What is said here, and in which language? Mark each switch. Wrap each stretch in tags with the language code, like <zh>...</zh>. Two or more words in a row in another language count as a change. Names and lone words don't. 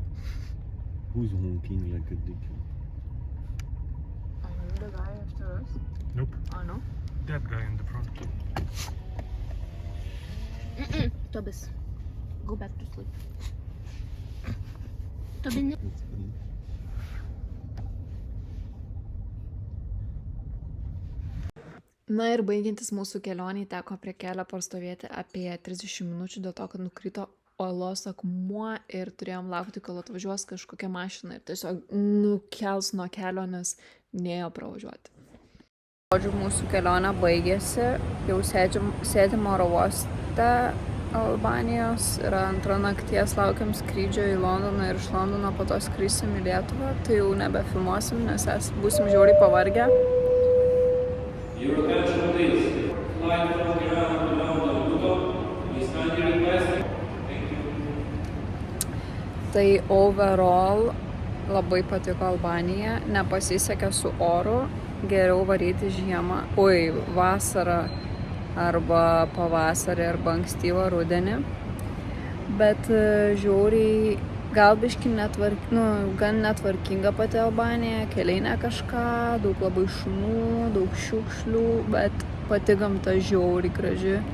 <en>Who's honking like a dick? Are you the guy after us? Nope. Oh no? That guy in the front. Tobias, go back to sleep. Tobias. That's funny.</en> <lt>Na ir baigiantis mūsų kelionį teko prie kelio pastovėti apie 30 minučių dėl to, kad nukrito uolos akmuo ir turėjom laukti, kol atvažiuos kažkokia mašina ir tiesiog nukels nuo kelio, nes nėjo pravažiuoti. Žodžiu, mūsų kelionė baigėsi, jau sėdim oro uoste Albanijos, yra antra nakties, laukiam skrydžio į Londoną ir iš Londono po to skrisim į Lietuvą, tai jau nebefilmuosim, nes būsim žiauriai pavargę.</lt> <en>Your attention please. Flight from Iran to London, Luton is kindly requested. Thank you.</en> <lt>Tai overall labai patiko Albanija, nepasisekė su oru, geriau varyti žiemą, vasarą arba pavasarį arba ankstyvą rudenį, bet žiauriai gal biški gan netvarkinga pati Albanija, keliai ne kažką, daug labai šunų, daug šiukšlių, bet pati gamta žiauriai graži.</lt>